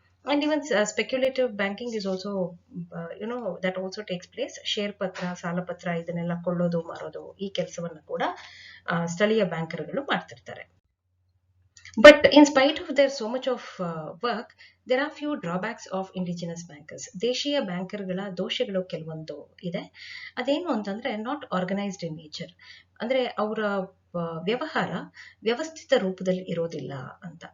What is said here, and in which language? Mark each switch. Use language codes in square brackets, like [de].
[en] And even speculative banking is also that also takes place. [kn] Share ಪತ್ರ, ಸಾಲ ಪತ್ರ ಇದನ್ನೆಲ್ಲ ಕೊಳ್ಳೋದು ಮಾರೋದು ಈ ಕೆಲಸವನ್ನು ಕೂಡ ಸ್ಥಳೀಯ ಬ್ಯಾಂಕರ್ಗಳು ಮಾಡ್ತಿರ್ತಾರೆ. [en] But in spite of their so much of work, there are few drawbacks of indigenous bankers. [kn] ದೇಶೀಯ ಬ್ಯಾಂಕರ್ಗಳ ದೋಷಗಳು ಕೆಲವೊಂದು ಇದೆ. ಅದೇನು ಅಂತಂದ್ರೆ [en] not organised in nature, [kn] ಅಂದ್ರೆ ಅವರ ವ್ಯವಹಾರ ವ್ಯವಸ್ಥಿತ ರೂಪದಲ್ಲಿ ಇರೋದಿಲ್ಲ ಅಂತ.